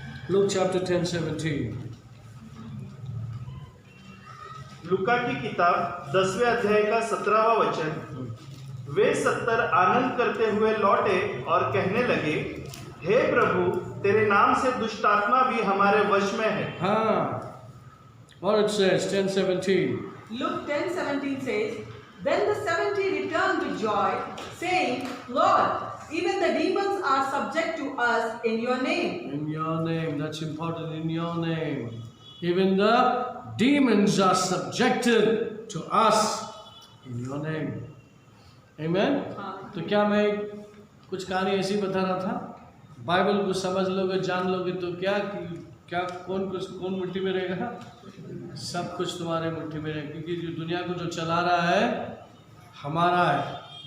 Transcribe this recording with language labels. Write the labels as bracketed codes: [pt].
[hi] Luke chapter 10:17। लूका की किताब 10वें अध्याय का 17वां वचन। वे 70 आनंद करते हुए लौटे और कहने लगे, हे प्रभु, तेरे नाम से दुष्ट आत्मा भी हमारे वश में है। [en] हाँ, what it says 10:17. Luke 10:17 says, Then the 70 returned with joy, saying, Lord, even the demons are subject to us in your name. In your name, that's important, in your name. Even the demons are subjected to us in your name. Amen? [hi] तो क्या मैं कुछ कहानी ऐसी बता रहा था? Bible को समझ लोगे, जान लोगे तो क्या कौन मुट्ठी में रहेगा? सब कुछ तुम्हारे मुट्ठी में रहेगा, क्योंकि जो दुनिया को जो चला रहा है हमारा है।